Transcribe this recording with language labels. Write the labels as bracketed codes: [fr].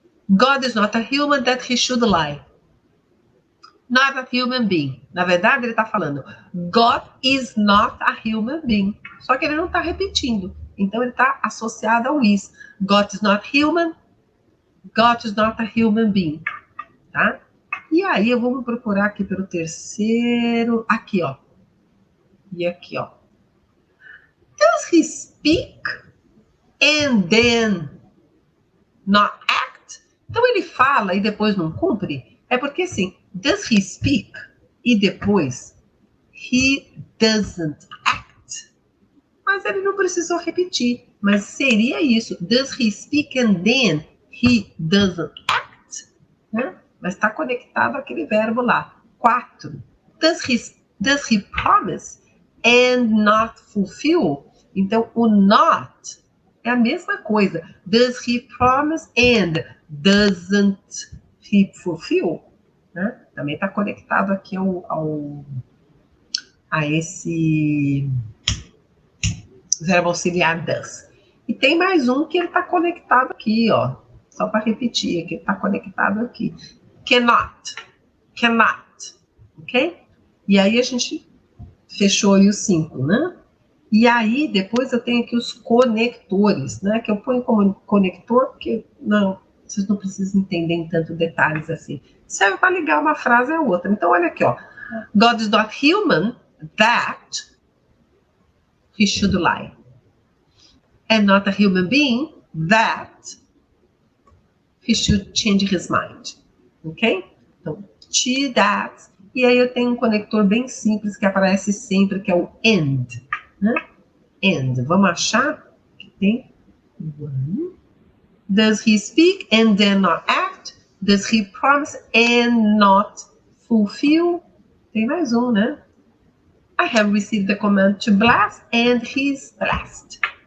[en] God is not a human that he should lie. Not a human being. [pt] Na verdade, ele está falando [en] God is not a human being. [pt] Só que ele não está repetindo. Então, ele está associado ao is. [en] God is not human. God is not a human being. Tá? [pt] E aí, eu vou procurar aqui pelo terceiro. Aqui, ó. E aqui, ó. [en] Does he speak and then not act? [pt] Então ele fala e depois não cumpre? É porque assim, [en] does he speak e depois he doesn't act? [pt] Mas ele não precisou repetir. Mas seria isso. [en] Does he speak and then he doesn't act? Né? [pt] Mas está conectado àquele verbo lá. 4. [en] Does he promise and not fulfill? [pt] Então, o not é a mesma coisa. [en] Does he promise and doesn't he fulfill? [pt] Né? Também está conectado aqui a esse verbo auxiliar does. E tem mais um que ele está conectado aqui, ó. Só para repetir, que ele está conectado aqui. Cannot. Cannot. Ok? E aí a gente fechou aí os 5, né? E aí, depois eu tenho aqui os conectores, né? Que eu ponho como conector, porque não, vocês não precisam entender em tanto detalhes assim. Serve para ligar uma frase à outra. Então, olha aqui, ó. [en] God is not human that he should lie. And not a human being that he should change his mind. [pt] Ok? Então, to that. E aí eu tenho um conector bem simples que aparece sempre, que é o and. Né? And. Vamos achar que tem one. [en] Does he speak and then not act? Does he promise and not fulfill? [pt] Tem mais um, né? [en] I have received the command to blast and he's blessed.